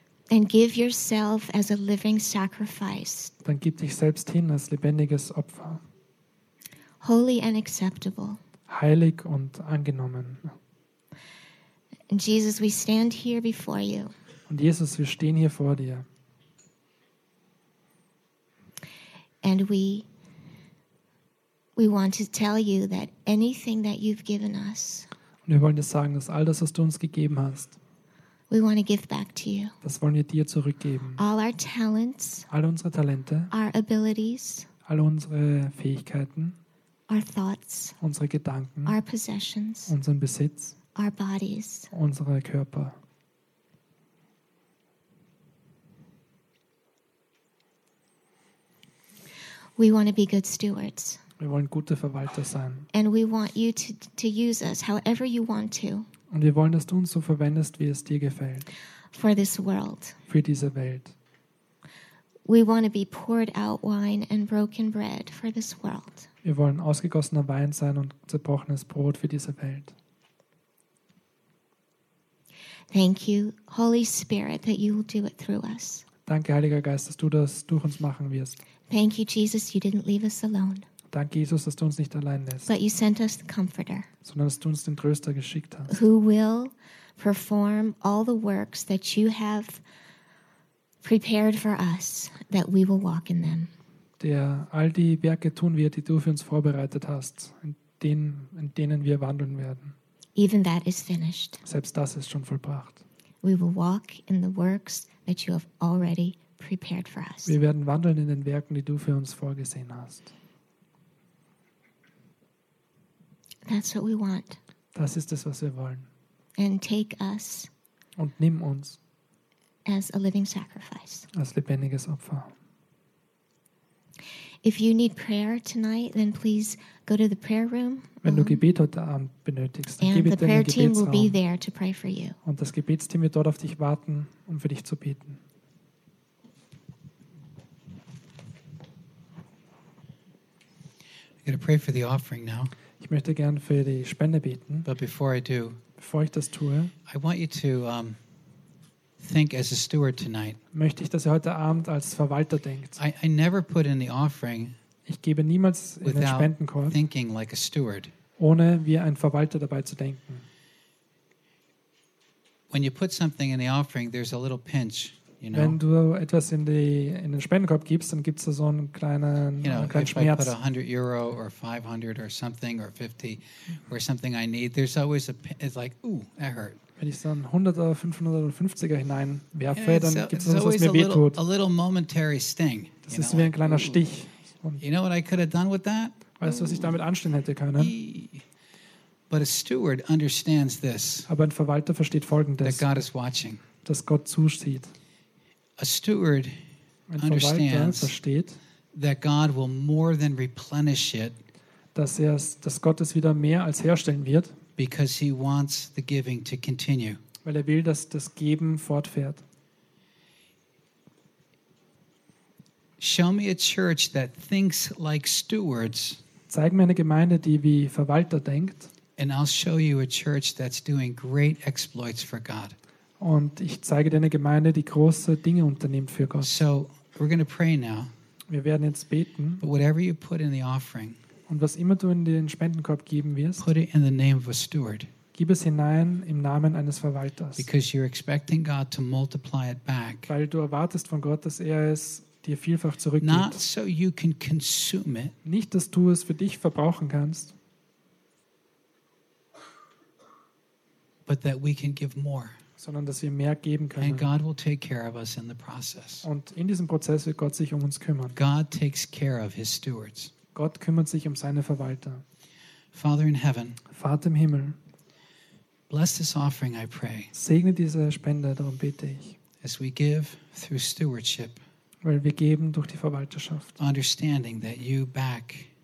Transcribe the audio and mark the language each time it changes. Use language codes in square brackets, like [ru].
[en] And give yourself as a living sacrifice. [de] Dann gib dich selbst hin als lebendiges Opfer. [en] Holy and acceptable. [de] Heilig und angenommen. [en] Jesus, we stand here before you. [de] Und Jesus, wir stehen hier vor dir. [en] And we want to tell you that anything that you've given us. [de] Und wir wollen dir sagen, dass all das, was du uns gegeben hast, [en] We want to give back to you. [de] Das wollen wir dir zurückgeben. [en] All our talents. [de] Alle unsere Talente. [en] Our abilities. [de] Alle unsere Fähigkeiten. [en] Our thoughts. [de] Unsere Gedanken. [en] Our possessions. [de] Unseren Besitz. [en] Our bodies. [de] Unsere Körper. [en] We want to be good stewards. [de] Wir wollen gute Verwalter sein. [en] And we want you to use us however you want to. [de] Und wir wollen, dass du uns so verwendest, wie es dir gefällt. [en] For this world. [de] Für diese Welt. [en] We want to be poured out wine and broken bread for this world. [de] Wir wollen ausgegossener Wein sein und zerbrochenes Brot für diese Welt. [en] Thank you, Holy Spirit, that you will do it through us. [de] Danke, Heiliger Geist, dass du das durch uns machen wirst. [en] Thank you, Jesus, you didn't leave us alone. [de] Danke, Jesus, dass du uns nicht allein lässt. [en] But you sent us the Comforter. [de] Sondern dass du uns den Tröster geschickt hast. [en] Who will perform all the works that you have prepared for us, that we will walk in them. [de] Der all die Werke tun wird, die du für uns vorbereitet hast, in denen wir wandeln werden. [en] Even that is finished. [de] Selbst das ist schon vollbracht. [en] We will walk in the works that you have already prepared for us. [de] Wir werden wandeln in den Werken, die du für uns vorgesehen hast. [en] That's what we want. [de] Das ist es, was wir wollen. [en] And take us. [de] Und nimm uns. [en] As a living sacrifice. [de] Als lebendiges Opfer. [en] If you need prayer tonight, then please go to the prayer room. [de] Wenn du Gebet heute Abend benötigst, dann geh bitte in den Gebetsraum. [en] And the prayer team will be there to pray for you. [de] Und das Gebetsteam wird dort auf dich warten, um für dich zu beten. [en] I'm going to pray for the offering now. [de] Ich möchte gern für die Spende beten. [en] But before I do, [de] bevor ich das tue, [en] I want you to think as a steward tonight. [de] Möchte ich, dass ihr heute Abend als Verwalter denkt. [en] I never put in the offering. [de] Ich gebe niemals in den Spendenkorb. [en] Thinking like a steward. [de] Ohne wie ein Verwalter dabei zu denken. [en] When you put something in the offering, there's a little pinch. You know? [de] Wenn du etwas in den Spendenkorb gibst, dann gibt es da so einen kleinen Schmerz. [en] If I put 100 Euro or 500 or something or 50 or something I need, there's always a, it's like, ooh, that hurt. [de] Wenn ich dann 100er, 500er oder 50er hineinwerfe, dann gibt es etwas, was mir wehtut. [en] A little momentary sting, [de] das ist wie ein kleiner Stich. [en] Und you know what I could have done with that? [de] Weißt du, was ich damit anstellen hätte können? [en] But a steward understands this, [de] aber ein Verwalter versteht Folgendes, [en] that God is watching. [de] Dass Gott zusieht. [en] A steward understands that God will more than replenish it, [de] dass Gott es wieder mehr als herstellen wird, [en] because he wants the giving to continue. [de] Weil er will, dass das Geben fortfährt. [en] Show me a church that thinks like stewards. [de] Zeig mir eine Gemeinde, die wie Verwalter denkt. [en] And I'll show you a church that's doing great exploits for God. [de] Und ich zeige dir eine Gemeinde, die große Dinge unternimmt für Gott. [en] So, we're gonna pray now. [de] Wir werden jetzt beten. [en] But whatever you put in the offering, [de] und was immer du in den Spendenkorb geben wirst, [en] put it in the name of a steward. [de] Gib es hinein im Namen eines Verwalters. [en] Because you're expecting God to multiply it back. [de] Weil du erwartest von Gott, dass er es dir vielfach zurückgibt. [en] Not so you can consume it. [de] Nicht, dass du es für dich verbrauchen kannst. [en] But that we can give more. [de] Sondern dass wir mehr geben können. [en] And God will take care of us in the process. [de] Und in diesem Prozess wird Gott sich um uns kümmern. [en] God takes care of his stewards. [de] Gott kümmert sich um seine Verwalter. [en] Father in heaven, [de] Vater im Himmel, [en] bless this offering, I pray. [de] Segne diese Spende, darum bete ich. [en] As we give through stewardship, [de] weil wir geben durch die Verwalterschaft. [en] Understanding that you back,